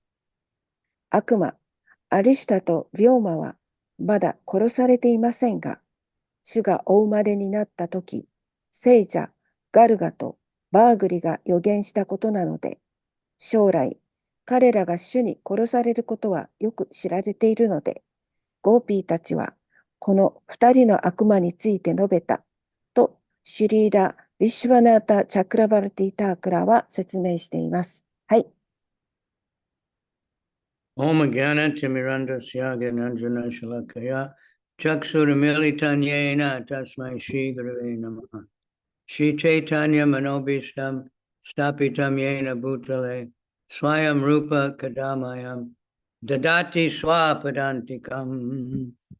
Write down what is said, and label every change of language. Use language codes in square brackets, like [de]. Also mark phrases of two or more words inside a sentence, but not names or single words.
[ja] 悪魔、アリシュタとビョーマはまだ殺されていませんが、主がお生まれになったとき、聖者、ガルガとバーグリが予言したことなので、将来、彼らが主に殺されることはよく知られているので、ゴーピーたちはこの2人の悪魔について述べたと、シュリーラ・ヴィシュワナータ・チャクラバルティ・タークラは説明しています。はい。 [sa] Om Jnana Timirandasya Gyananjana Shalakaya Chaksuramilitanyena tasmai Shri Gurave Namaha. Shri Chaitanya Manobishtam Stapitam Yena Bhutale Swayam Rupa Kadamayam Dadati Swapadantikam.